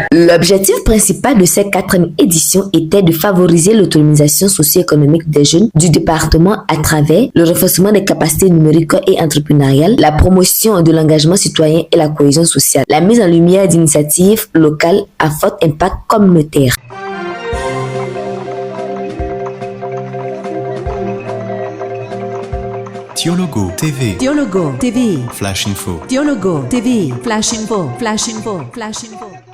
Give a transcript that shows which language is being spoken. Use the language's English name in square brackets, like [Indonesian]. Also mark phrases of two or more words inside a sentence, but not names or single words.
[French] L'objectif principal de cette 4e édition était de favoriser l'autonomisation socio-économique des jeunes du département à travers le renforcement des capacités numériques et entrepreneuriales, la promotion de l'engagement citoyen et la cohésion sociale, la mise en lumière d'initiatives locales à fort impact communautaire. Dialogo TV. Dialogo TV. Flash Info. Dialogo TV. Flash Info. Flash Info. Flash Info.